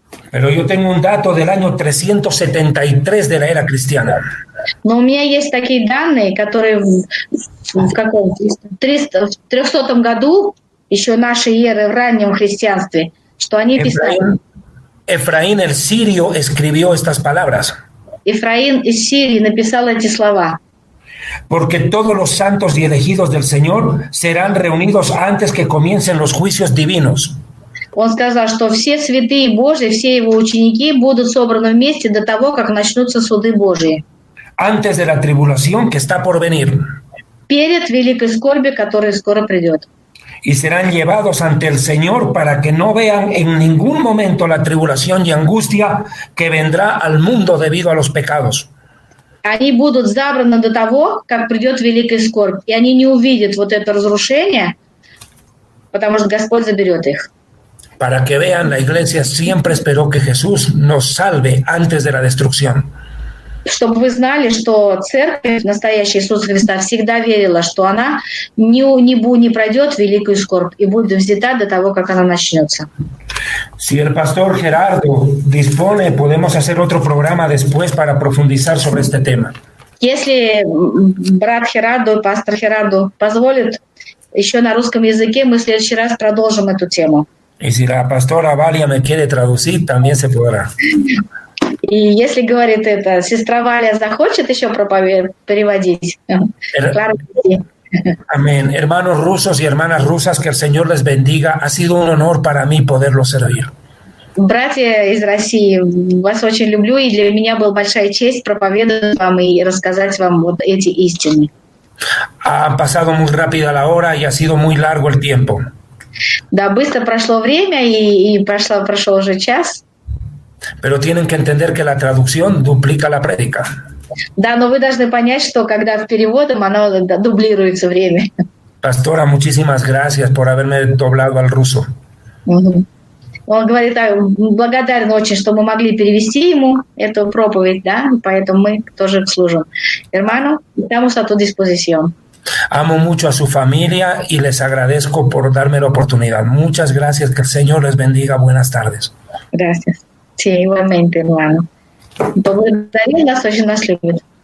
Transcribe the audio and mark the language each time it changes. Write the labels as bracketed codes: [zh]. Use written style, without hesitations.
[es] Pero yo tengo un dato del año 373 de la era cristiana. [ru] Но у меня есть такие данные, которые в каком 300 году, еще нашей эры в раннем христианстве, что они писали. [es] Efraín el sirio escribió estas palabras. [ru] Ефраим из Сирии написал эти слова. [es] Porque todos los santos y elegidos del Señor serán reunidos antes que comiencen los juicios divinos. [ru] Он сказал, что все святые Божьи, все его ученики будут собраны вместе до того, как начнутся суды Божьи. [es] Antes de la tribulación que está por venir. [ru] Перед великой скорбью, которая скоро придет. [es] Y serán llevados ante el Señor para que no vean en ningún momento la tribulación y angustia que vendrá al mundo debido a los pecados. [ru] Они будут забраны до того, как придет великая скорбь, и они не увидят вот это разрушение, потому что Господь заберет их. [es] Para que vean, la iglesia siempre esperó que Jesús nos salve antes de la destrucción. [ru] Чтобы вы знали, что церковь, настоящая Иисуса Христа, всегда верила, что она не пройдет великую скорбь и будет взята до того, как она начнется. [es] Si el pastor Gerardo dispone, podemos hacer otro programa después para profundizar sobre este tema. [ru] Если брат Херардо, пастор Херардо позволит, еще на русском языке мы в следующий раз продолжим эту тему. [es] Y si la pastora Valia me quiere traducir, también se podrá. [ru] И если, говорит это, сестра Валя захочет еще переводить, [es] claro que sí. Amén. Hermanos rusos y hermanas rusas, que el Señor les bendiga. Ha sido un honor para mí poderlos servir. [ru] Братья из России, вас очень люблю, и для меня была большая честь проповедовать вам и рассказать вам вот эти истины. [es] Ha pasado muy rápida la hora y ha sido muy largo el tiempo. [ru] Да, быстро прошло время, и прошел уже час. [es] Pero tienen que entender que la traducción duplica la prédica. [ru] Да, но вы должны понять, что когда в переводом, оно дублируется время. [es] Pastora, muchísimas gracias por haberme doblado al ruso. [ru] Он говорит, благодарен очень, что мы могли перевести ему эту проповедь, да, поэтому мы тоже служим. [es] Hermano, estamos a tu disposición. Amo mucho a su familia y les agradezco por darme la oportunidad. Muchas gracias, que el Señor les bendiga. Buenas tardes. Gracias. Sí, igualmente, hermano. [ru] Поблагодарим, нас очень нас любит.